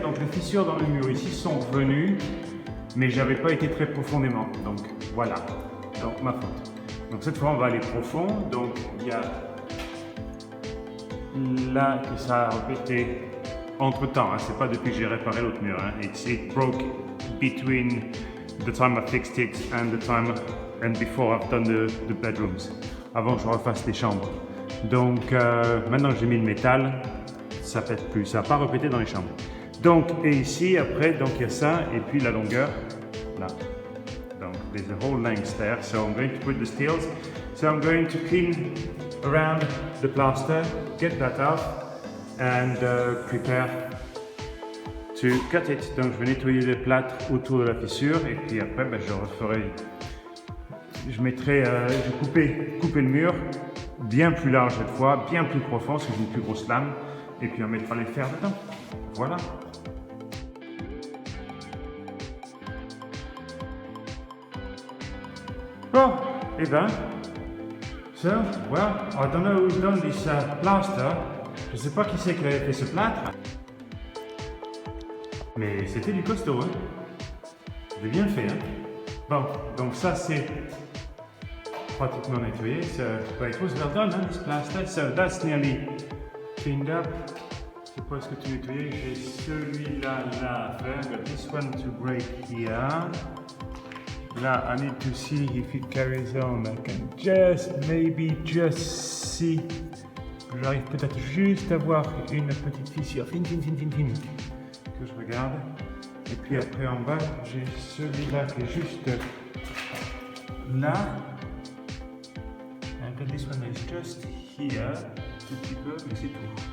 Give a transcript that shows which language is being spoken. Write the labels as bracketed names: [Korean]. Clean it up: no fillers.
[French] Donc les fissures dans le mur ici sont venues, mais j'avais pas été très profondément. Donc voilà, donc ma faute. Donc cette fois on va aller profond. Donc il y a là que ça a répété entre temps, hein, c'est pas depuis que j'ai réparé l'autre mur. Hein. [English] It broke between the time I fixed it and the time and before I've done the bedrooms. [French] Avant que je refasse les chambres. Donc maintenant que j'ai mis le métal, ça pète plus, ça n'a pas répété dans les chambres. Donc et ici après, donc il y a ça et puis la longueur là. [English] Donc there's a whole length there. So I'm going to put the steels. So I'm going to clean around the plaster, get that out. And prepare to cut it. [French] Donc je vais nettoyer les plâtres autour de la fissure et puis après je referai, je vais couper le mur bien plus large cette fois, bien plus profond, c'est une plus grosse lame et puis on mettra les fers dedans. Voilà. [English] Bon, et ben, so, well, I don't know who's done this plaster. [French] Je sais pas qui c'est qui avait fait ce plâtre, mais c'était du costaud, hein. C'était bien fait, hein. Bon, donc ça c'est pratiquement nettoyé. [English] So, but it was well done, hein, this plaster. So that's nearly cleaned up. [French] C'est pas ce que tu nettoyais. J'ai celui-là là à faire. [English] Got this one to break here. Là, I need to see if it carries on. I can maybe just see. [French] J'arrive peut-être juste à voir une petite fissure fine que je regarde. Et puis après en bas, j'ai celui-là qui est juste là. [English] And this one is just here, [French] tout petit peu, mais c'est tout.